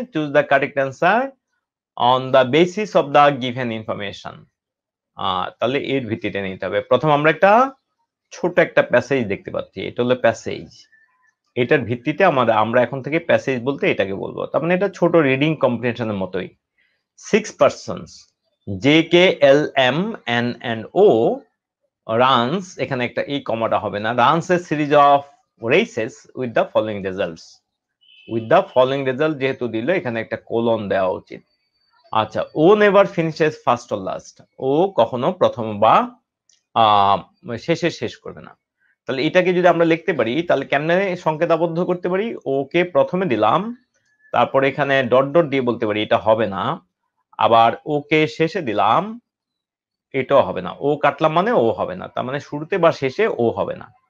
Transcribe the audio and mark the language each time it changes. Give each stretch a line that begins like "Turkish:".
English: Choose the correct answer on the basis of the given information.
Bangla: তাহলে এর ভিত্তিতে নিতে হবে। প্রথম আমরা একটা ছোট একটা প্যাসেজ দেখতে পাচ্ছি, এটা হলো প্যাসেজ। এটার ভিত্তিতে আমরা এখন থেকে প্যাসেজ বলতে এটাকে বলবো। তার মানে এটা ছোট রিডিং কম্প্রিহেনশনের মতোই।
English: 6 persons JKLM and O runs,
Bangla: এখানে একটা এই কমাটা হবে না,
English: runs a series of races with the following results. with the following result
Bangla: যেহেতু দিল, এখানে একটা কোলন দেওয়া উচিত। আচ্ছা,
English: O never finishes first or last,
Bangla: ও কখনো প্রথম বা শেষে শেষ করবে না। তাহলে এটাকে যদি আমরা লিখতে পারি তাহলে কেমনে সংকেতাবদ্ধ করতে পারি, ওকে প্রথমে দিলাম, তারপরে এখানে ডট ডট দিয়ে বলতে পারি এটা হবে না, আবার ওকে শেষে দিলাম, এটাও হবে না, ও কাটলাম মানে ও হবে না, তার মানে শুরুতে বা শেষে ও হবে না।